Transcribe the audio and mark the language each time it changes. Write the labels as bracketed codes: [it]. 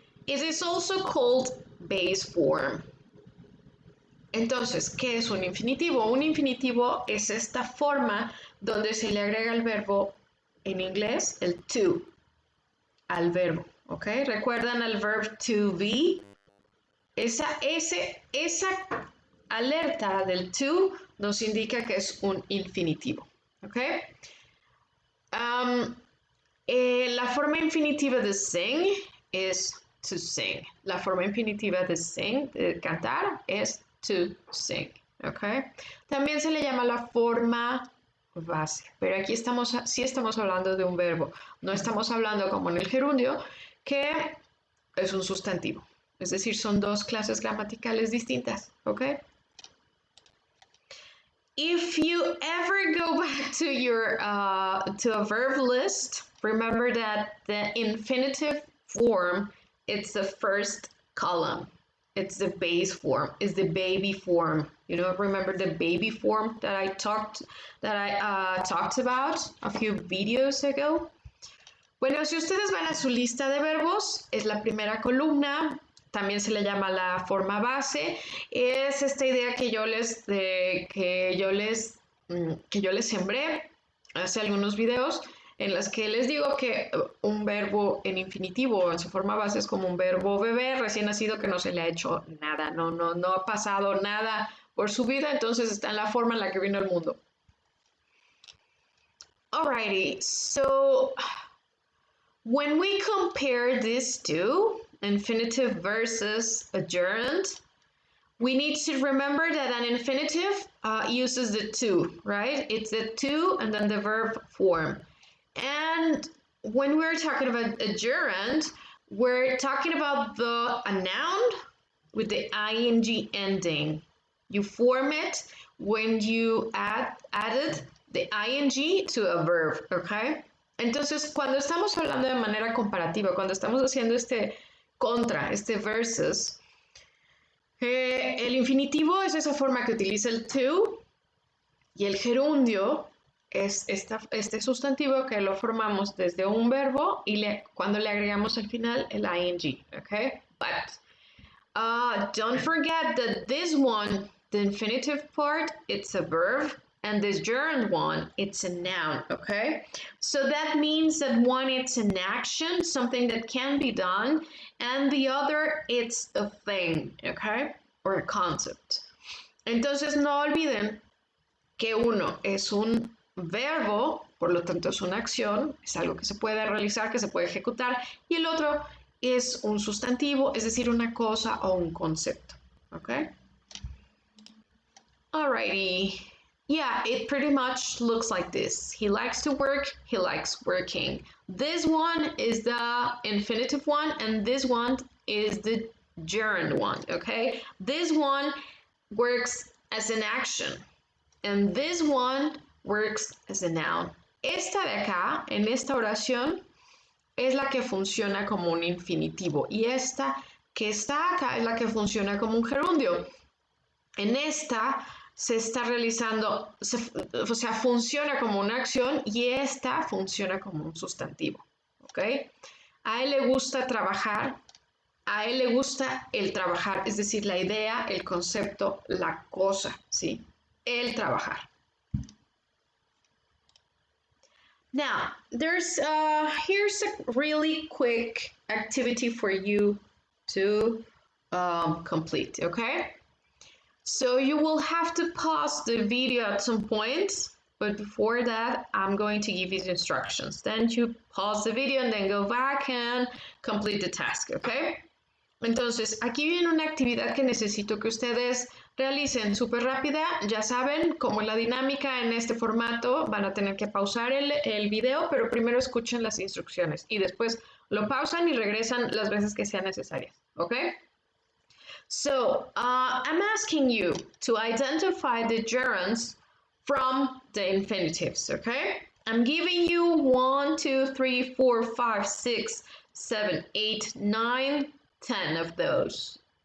[en] It is also called base form. [es] Entonces, ¿qué es un infinitivo? Un infinitivo es esta forma donde se le agrega el verbo, en inglés, el to, al verbo, ¿ok? ¿Recuerdan el verb to be? Esa alerta del to nos indica que es un infinitivo, ¿ok? La forma infinitiva de sing es to sing. La forma infinitiva de sing, de cantar, es to sing, ¿ok? También se le llama la forma base. Pero aquí sí estamos hablando de un verbo. No estamos hablando como en el gerundio, que es un sustantivo. Es decir, son dos clases gramaticales distintas, ¿ok? [en] If you ever go back to your to a verb list, remember that the infinitive form, it's the first column. It's the base form. It's the baby form. You know, remember the baby form that I talked about a few videos ago. [es] Bueno, si ustedes van a su lista de verbos, es la primera columna, también se le llama la forma base, es esta idea que yo les sembré hace algunos videos en las que les digo que un verbo en infinitivo en su forma base es como un verbo bebé recién nacido que no se le ha hecho nada, no ha pasado nada por su vida, entonces está en la forma en la que vino al mundo. [en] Alrighty, so when we compare these two, infinitive versus a gerund, we need to remember that an infinitive uses the to, right? It's the to and then the verb form. And when we're talking about a gerund, we're talking about a noun with the ing ending. You form it when you added the ing to a verb, okay? [es] Entonces, cuando estamos hablando de manera comparativa, cuando estamos haciendo este versus, el infinitivo es esa forma que utiliza el to y el gerundio es este sustantivo que lo formamos desde un verbo y cuando le agregamos al final el ing, okay? [en] But don't forget that this one, the infinitive part, it's a verb, and this gerund one, it's a noun, okay? So that means that one, it's an action, something that can be done, and the other, it's a thing, okay? Or a concept. [es] Entonces, no olviden que uno es un verbo, por lo tanto es una acción, es algo que se puede realizar, que se puede ejecutar, y el otro es un sustantivo, es decir, una cosa o un concepto, okay? [en] Alrighty. Yeah, it pretty much looks like this. He likes to work, he likes working. This one is the infinitive one, and this one is the gerund one, okay? This one works as an action, and this one works as a noun. [es] Esta de acá, en esta oración, es la que funciona como un infinitivo, y esta que está acá es la que funciona como un gerundio. En esta se está realizando, o sea, funciona como una acción y esta funciona como un sustantivo, ¿ok? A él le gusta trabajar, a él le gusta el trabajar, es decir, la idea, el concepto, la cosa, ¿sí? El trabajar. [en] Now, here's a really quick activity for you to complete, okay? So you will have to pause the video at some point, but before that, I'm going to give you the instructions. Then you pause the video and then go back and complete the task, okay? [es] Entonces, aquí viene una actividad que necesito que ustedes realicen súper rápida. Ya saben, como la dinámica en este formato, van a tener que pausar el video, pero primero escuchen las instrucciones y después lo pausan y regresan las veces que sean necesarias, ¿ok? [en] So, I'm asking you to identify the gerunds from the infinitives, okay? I'm giving you 1, 2, 3, 4, 5, 6, 7, 8, 9, 10 of those.